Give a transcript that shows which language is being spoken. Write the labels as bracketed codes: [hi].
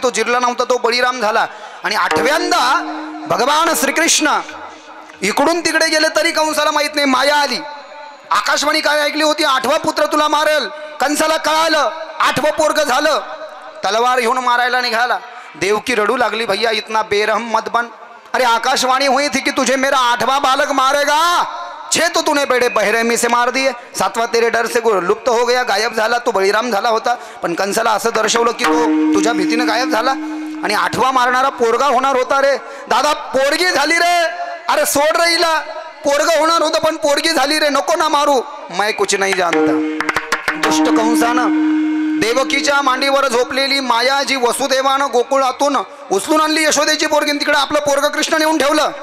[mr] तो जिरला नव्हता, तो बळीराम झाला. आणि 8व्यांदा भगवान श्रीकृष्ण इकडून तिकडे गेले तरी कंसाला माहित नाही. माया आली. आकाशवाणी काय ऐकली होती? 8वा पुत्र तुला मारेल. कंसाला कळालं 8वं पोरग झालं. तलवार घेऊन मारायला निघाला. देवकी रडू लागली, [hi] भैया इतना बेरहम मत बन. अरे आकाशवाणी हुई थी कि तुझे मेरा 8वां बालक मारेगा. 6 तो तूने बेड़े बहरेमी से मार दिए, 7वां तेरे डर से लुप्त हो गया, [mr] गायब झाला. तो बळीराम झाला होता, पण कंसाला असं दर्शवलं की तो तुझ्या भीतीनं गायब झाला. आणि 8वा मारणारा पोरगा होणार होता रे. दादा पोरगी झाली रे. अरे सोड रे हिला. पोरग होणार होतं पण पोरगी झाली रे, नको ना मारू. [hi] मैं कुछ नहीं जानता. [mr] दुष्ट कंसानं देवकीच्या मांडीवर झोपलेली माया जी वसुदेवानं गोकुळातून उचलून आणली यशोदेची पोरगी, तिकडे आपलं पोरग कृष्ण नेऊन ठेवलं.